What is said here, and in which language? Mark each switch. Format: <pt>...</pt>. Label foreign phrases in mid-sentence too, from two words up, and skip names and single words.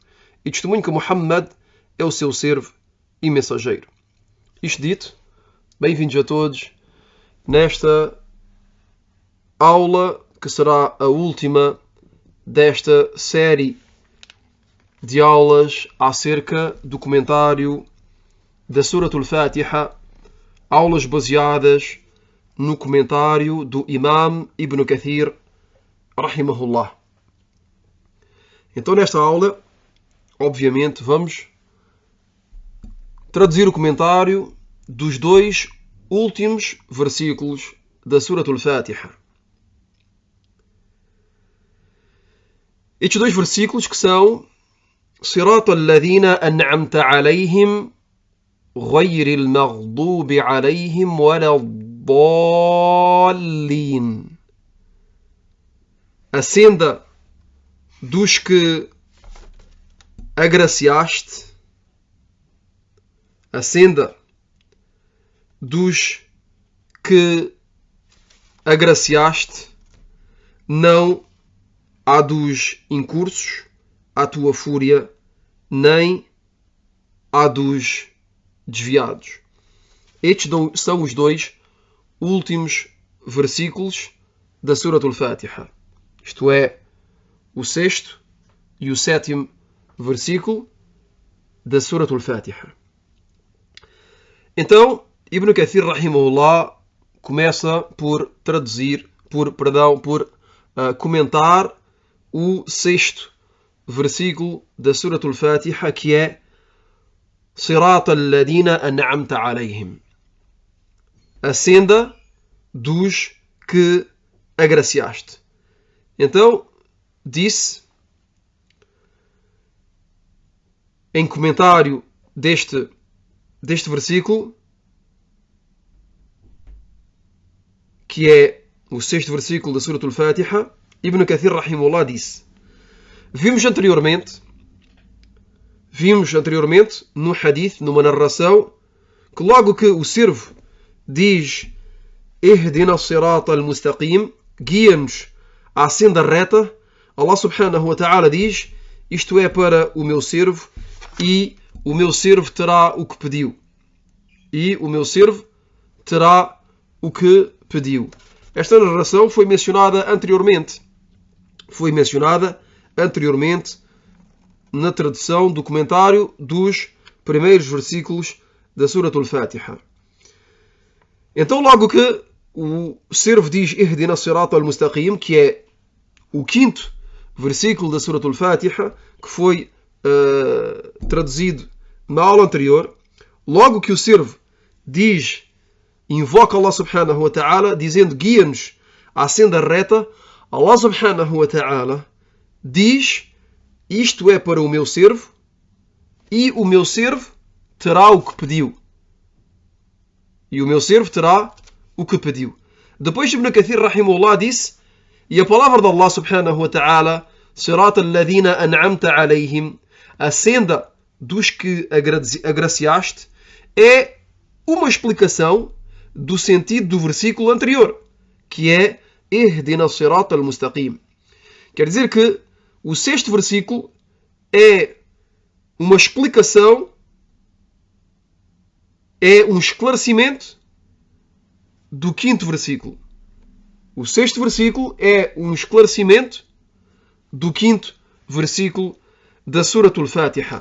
<pt>E testemunho que Muhammad é o seu servo e mensageiro. Isto dito, bem-vindos a todos nesta aula que será a última desta série de aulas acerca do comentário da Surat al-Fatiha, aulas baseadas no comentário do Imam Ibn Kathir, rahimahullah. Então nesta aula, obviamente, vamos traduzir o comentário dos dois últimos versículos da Surat al-Fatiha. Estes dois versículos que são</pt> <ar>صراط الذين أنعمت عليهم غير المغضوب عليهم ولا الضالين.</ar> <pt>A senda dos que agraciaste, a senda dos que agraciaste, não há dos incursos, à tua fúria, nem há dos desviados. Estes são os dois últimos versículos da Surat al-Fatiha. Isto é, o 6º e o 7º versículo da Surat al-Fatiha. Então, Ibn Kathir, rahimahullah, começa por comentar o 6º versículo da Surat al-Fatiha, que é</pt> <ar>صراط الذين أنعمت عليهم.</ar> <pt>A senda dos que agraciaste. Então, disse, em comentário deste versículo, que é o 6º versículo da Surat al-Fatiha, Ibn Kathir rahimahullah disse: Vimos anteriormente no hadith, numa narração, que logo que o servo diz</pt> <ar>اهدنا الصراط المستقيم,</ar> <pt>guia-nos à senda reta, Allah</pt> <ar>سبحانه وتعالى</ar> <pt>diz: isto é para o meu servo e o meu servo terá o que pediu. Esta narração foi mencionada anteriormente na tradução do comentário dos primeiros versículos da Surat al-Fatiha. Então, logo que o servo diz</pt> <ar>اهدنا الصراط المستقيم,</ar> <pt>que é o 5º versículo da Surat al-Fatiha, que foi traduzido na aula anterior, logo que o servo invoca Allah</pt> <ar>سبحانه وتعالى,</ar> <pt>dizendo guia-nos à senda reta, Allah</pt> <ar>سبحانه وتعالى</ar> <pt>diz: isto é para o meu servo e o meu servo terá o que pediu. Depois Ibn Kathir rahimahullah disse, e a palavra de Allah</pt> <ar>سبحانه وتعالى, صراط الذين أنعمت عليهم,</ar> <pt>a senda dos que agraciaste, é uma explicação do sentido do versículo anterior, que é</pt> <ar>اهدنا الصراط المستقيم.</ar> <pt>Quer dizer que o 6º versículo é uma explicação, é um esclarecimento do 5º versículo. O 6º versículo é um esclarecimento do 5º versículo da Suratul Fatiha.</pt>